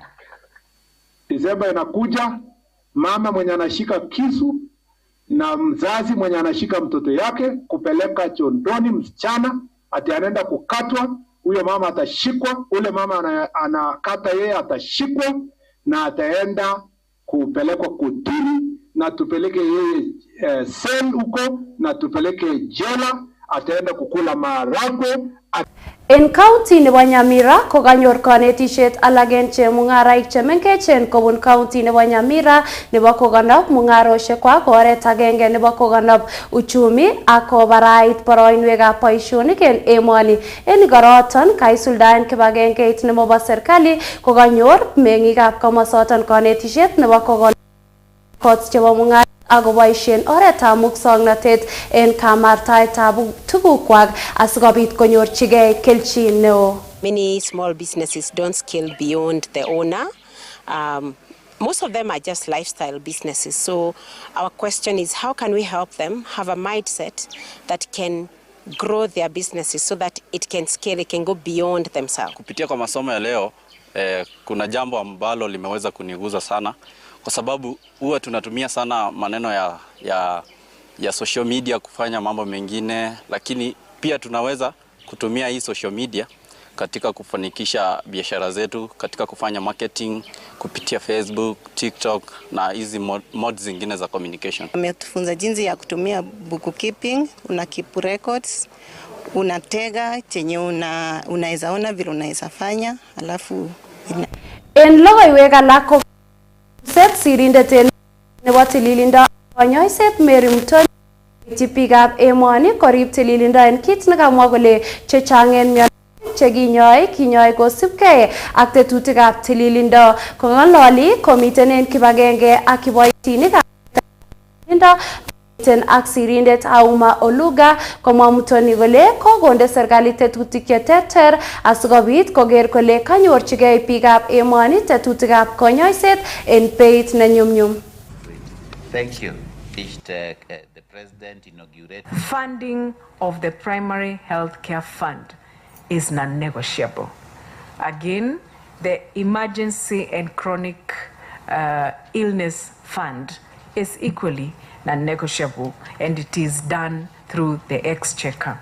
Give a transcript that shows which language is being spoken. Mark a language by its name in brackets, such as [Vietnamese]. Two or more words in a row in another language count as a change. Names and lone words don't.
[Swahili] Disemba inakuja, mama mwenye anashika kisu na mzazi mwenye anashika mtoto yake kupeleka chondoni msichana ati anaenda kukatwa, huyo mama atashikwa, ule mama anakata yeye atashikwa na ataenda kupelekwa kotini na tupeleke yeye sel huko na tupeleke jela, ataenda kukula maharagwe. [Kalenjin] En county nebo Nyamira kokanyor kanetishet alagen chemung'araik chemengechen kobun county nebo Nyamira nebo kokonop mung'aroshekwak oret agenge nebo kokonop uchumi ak kobarait boroinwekab boisionik en emoni. En igoroton kaisuldaen kibagengeit nebo serikali kokanyor meng'ikab komosoton kanetishet nebo kokonop kot chebo mung'aret akoboisien oretab muswoknatet en kamartaetab tugukwak asikobit konyorchigei kelchin neo. [English] Many small businesses don't scale beyond the owner. Most of them are just lifestyle businesses. So our question is, how can we help them have a mindset that can grow their businesses so that it can scale, it can go beyond themselves? [Swahili] Kupitia kwa masomo ya leo, kuna jambo ambalo limeweza kuniguza sana, kwa sababu huwa tunatumia sana maneno ya [English] social media [Swahili] kufanya mambo mengine, lakini pia tunaweza kutumia hii [English] social media [Swahili] katika kufanikisha biashara zetu, katika kufanya marketing kupitia Facebook, TikTok na hizi modes zingine za communication. Ametufunza jinsi ya kutumia bookkeeping, una [English] keep records, [Swahili] unatega chenye unaweza ona vile unaweza fanya, alafu [Kalenjin] en logoiwek alak ko set sirindet nebo tililindo konyoiset Mary Mtoni tipikab emoni korib tililindo en kit nekamwa kole chechang en mionwogik chekinyoi kosibgei ak tetutikab tililindo. Kong'ololi komiten en kibagenge ak kiboitinikab tililindo miten ak sirindet Auma Oluga, komwa Mtoni kole kokonde serikali tetutik cheterter asikobit koker kole kanyorchigei biikab emoni tetutikab konyoiset en beit nenyumnyum. [English] Thank you. The President inaugurated. Funding of the primary health care fund is non-negotiable. Again, the emergency and chronic illness fund is equally non-negotiable, and it is done through the exchequer.